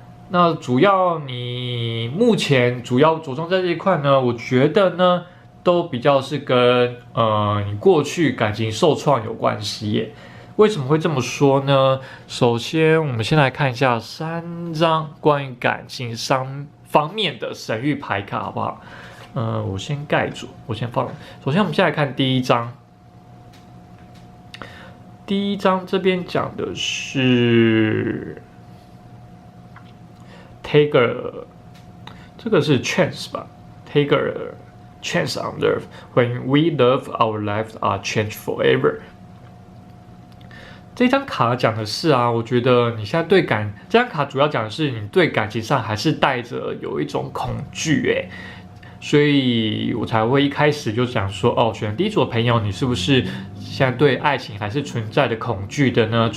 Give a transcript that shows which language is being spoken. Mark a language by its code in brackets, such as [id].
[zh] 那主要你目前主要着重在这一块呢，我觉得呢都比较是跟你过去感情受创有关系耶。为什么会这么说呢？首先我们先来看一下3张关于感情上方面的神谕牌卡好不好？我先盖住，我先放。首先我们先来看第一张。第一张这边讲的是 [en] Take [zh] 这个是 [en] chance 吧 ？Take chance on love when we love our lives are changed forever。 [zh] 这张卡讲的是我觉得你现在这张卡主要讲的是你对感情上还是带着有一种恐惧所以我才会一开始就讲说选第一组的朋友，你是不是现在对爱情还是存在的恐惧的呢？